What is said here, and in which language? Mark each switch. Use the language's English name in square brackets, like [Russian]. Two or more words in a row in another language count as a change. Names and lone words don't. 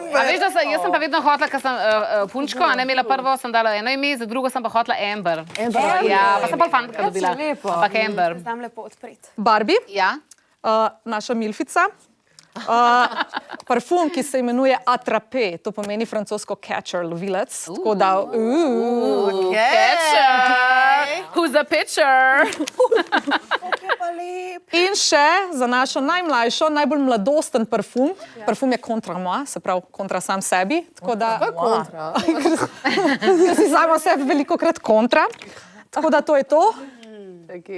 [Slovenian] A veš, da jaz sem pa vedno hotela, ker sem punčko, a ne imela prvo, sem dala eno ime, za drugo sem pa hotela Amber. Ja, pa sem pol fantka dobila. Ampak Amber. Znam lepo odpreti. Barbie, Ja. naša milfica. Parfum, ki se imenuje Attrapé, to pomeni francosko catcher, lovilec. Tako da, [English] Catcher. Who's the pitcher? [Slovenian] In še za našo najmlajšo, najbolj mladosten parfum. Parfum je kontra moi, se pravi kontra sam sebi. Tako da, Kontra. ker si sama sebi veliko krat kontra. Tako da to je to. Okay.